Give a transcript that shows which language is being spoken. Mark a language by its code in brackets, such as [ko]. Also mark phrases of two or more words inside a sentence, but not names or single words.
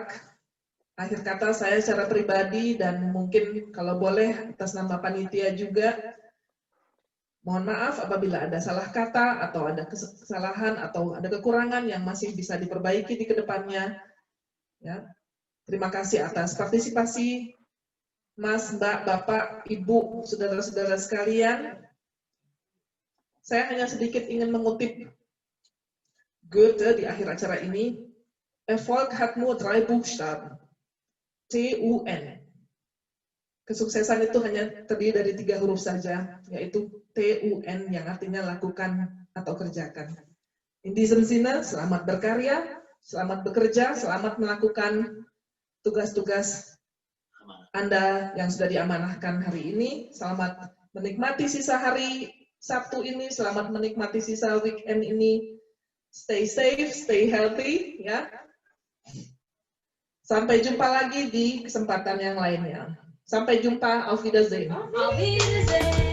[id] Akhir kata saya secara pribadi dan mungkin kalau boleh atas nama panitia juga, mohon maaf apabila ada salah kata atau ada kesalahan atau ada kekurangan yang masih bisa diperbaiki di kedepannya. Ya. Terima kasih atas partisipasi Mas, Mbak, Bapak, Ibu, saudara-saudara sekalian. Saya hanya sedikit ingin mengutip Goethe di akhir acara ini. [de] Erfolg hat nur 3 Buchstaben. TUN. [id] Kesuksesan itu hanya terdiri dari 3 huruf saja, yaitu TUN yang artinya lakukan atau kerjakan. [de] In diesem Sinne, [id] selamat berkarya, selamat bekerja, selamat melakukan tugas-tugas Anda yang sudah diamanahkan hari ini. Selamat menikmati sisa hari Sabtu ini, selamat menikmati sisa weekend ini. [en] Stay safe, stay healthy, [id] ya. Sampai jumpa lagi di kesempatan yang lainnya. Sampai jumpa, [de] auf Wiedersehen. Auf Wiedersehen.